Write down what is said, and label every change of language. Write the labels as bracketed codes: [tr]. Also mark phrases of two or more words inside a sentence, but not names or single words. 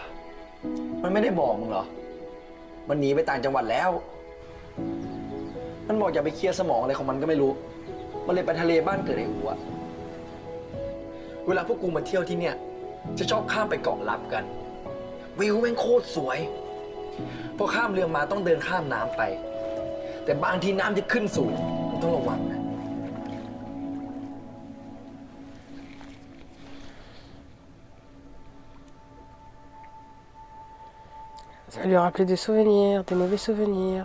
[th] มันไม่ได้บอกมึงเหรอ มันหนีไปต่างจังหวัดแล้ว มันบอกอย่าไปเคลียร์สมองอะไรของมันก็ไม่รู้ มันเลยไปทะเลบ้านเกิดไอ้หัว เวลาพวกกูมาเที่ยวที่เนี่ย จะชอบข้ามไปเกาะลับกัน วิวแม่งโคตรสวย พอข้ามเรือมาต้องเดินข้ามน้ำไป แต่บางทีน้ำจะขึ้นสูงมึงต้องระวังนะ [fr] Ça lui rappelait des souvenirs, des mauvais souvenirs.